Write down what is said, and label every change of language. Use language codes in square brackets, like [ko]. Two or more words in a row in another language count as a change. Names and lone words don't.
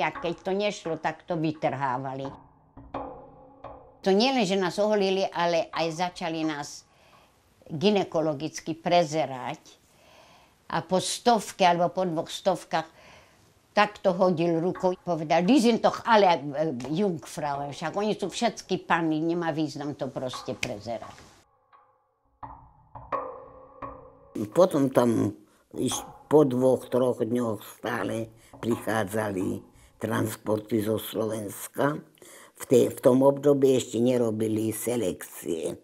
[sk] A keď to nešlo, tak to vytrhávali. To nie len, že nás oholili, ale aj začali nás gynekologicky prezerať. A po 100 alebo po 200 takto hodil rukou. Povedal, [de] die sind doch alle Jungfrauen. [sk] Však oni sú všetky panny, nemá význam to proste prezerať. Potom tam po 2-3 dňoch stále prichádzali transporty zo Slovenska. V tom období ešte nerobili selekcie.